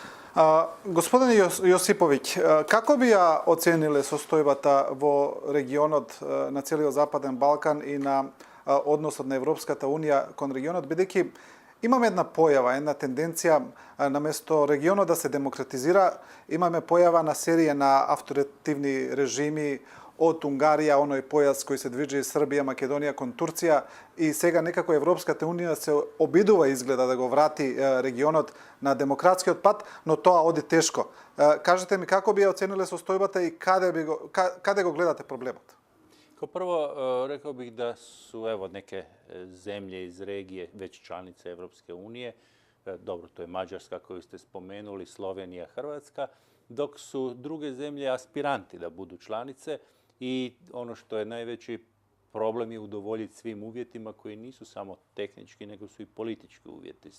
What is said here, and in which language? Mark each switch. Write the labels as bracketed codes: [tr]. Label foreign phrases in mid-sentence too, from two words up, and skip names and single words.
[mk] Господине Јосиповиќ, како би ја оцениле состојбата в регионот на целио Западен Балкан и на однос на Европската унија кон регионот, бидејќи имаме една појава, една тенденција наместо регионот да се демократизира, имаме појава на серија на авторитивни режими од Унгарија, оној појас кој се движи Србија, Македонија кон Турција и сега некако Европската унија се обидува изгледа да го врати регионот на демократскиот пат, но тоа оди тешко. Кажете ми како би ја оцениле состојбата и каде го гледате проблемот? [hr] Kao prvo, rekao bih da su neke zemlje iz regije već članice Evropske unije. Dobro, to je Mađarska koju ste spomenuli, Slovenija, Hrvatska, dok su druge zemlje aspiranti da budu članice i ono što je najveći problem je udovoljiti svim uvjetima koji nisu samo tehnički, nego su i politički uvjeti.